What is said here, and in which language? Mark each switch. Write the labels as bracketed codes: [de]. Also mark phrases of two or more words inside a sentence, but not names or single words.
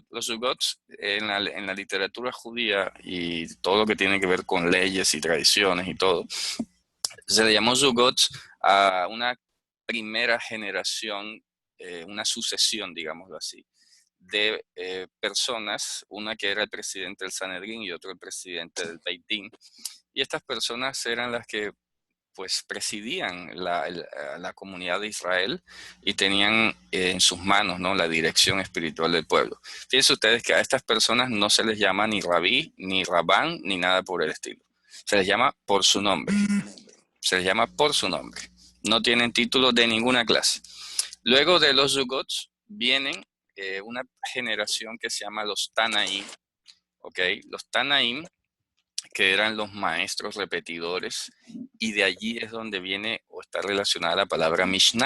[es] Los Zugots en la literatura judía y todo lo que tiene que ver con leyes y tradiciones y todo, se le llamó Zugots a una primera generación, una sucesión, digámoslo así, de personas, una que era el presidente del Sanedrín y otro el presidente del [he] Beit Din. [es] Y estas personas eran las que pues presidían la comunidad de Israel y tenían en sus manos, ¿no?, la dirección espiritual del pueblo. Fíjense ustedes que a estas personas no se les llama ni rabí, ni rabán, ni nada por el estilo. Se les llama por su nombre. Se les llama por su nombre. No tienen título de ninguna clase. Luego de los Zugots vienen una generación que se llama los Tanaim. ¿Okay? Los Tanaim, que eran los maestros repetidores, y de allí es donde viene o está relacionada la palabra Mishnah.